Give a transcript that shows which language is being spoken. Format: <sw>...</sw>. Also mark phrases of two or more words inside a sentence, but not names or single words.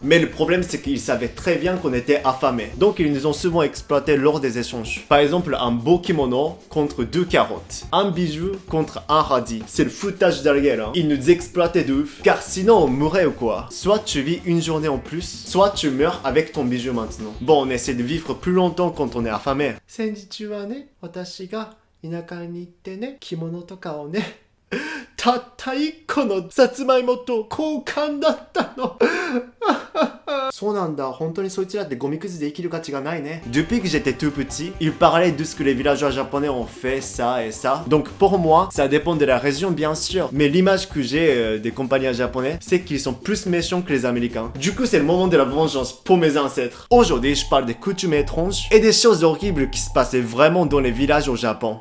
<fr>Mais le problème, c'est qu'ils savaient très bien qu'on était affamés, donc ils nous ont souvent exploité lors des échanges. Par exemple, un beau kimono contre 2 carottes, un bijou contre un radis. C'est le foutage de la gueule, hein. Ils nous exploitaient de ouf, car sinon on mourrait ou quoi. Soit tu vis une journée en plus, soit tu meurs avec ton bijou maintenant. Bon, on essaie de vivre plus longtemps quand on est affamé.</fr> <ja>先日はね、私が田舎に行ってね、着物とかをね. たった1個のさつまいもと交換だったの。そうなんだ、本当にそいつらってゴミくずで生きる価値がないね。</ja> <fr>Depuis que j'étais tout petit, ils parlaient de ce que les villageois japonais ont fait, ça et ça. Donc pour moi, ça dépend de la région bien sûr. Mais l'image que j'ai des compagnons japonais, c'est qu'ils sont plus méchants que les Américains. Du coup, c'est le moment de la vengeance pour mes ancêtres. Aujourd'hui, je parle des coutumes étranges et des choses horribles qui se passaient vraiment dans les villages au Japon.</fr>